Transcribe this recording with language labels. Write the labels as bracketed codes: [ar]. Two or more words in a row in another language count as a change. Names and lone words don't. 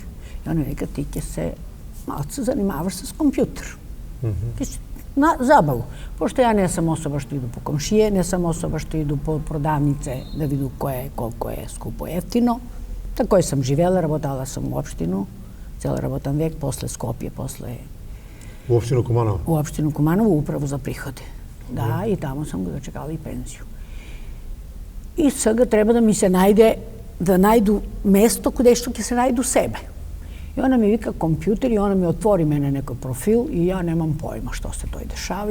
[mk] И она вика ти ќе се малце занимаваш с компјутер. На забаву. [sr] Пошто ја не сам особа што иду по комшије, не сам особа што иду по продавнице да виду колко е скупо ефтино. Тако сам живела, работала сам у општину, [mk] цел работен век, [sr] после Скопје, после U opštinu Kumanovo? U opštinu Kumanovo, upravo za prihode. Da, i tamo sam ga dočekala i penziju. I sada treba da mi se najdu mesto gde što će se najdu sebe. I ona mi vika kompjuter i ona mi otvori mene neko profil i ja nemam pojma što se to i dešava.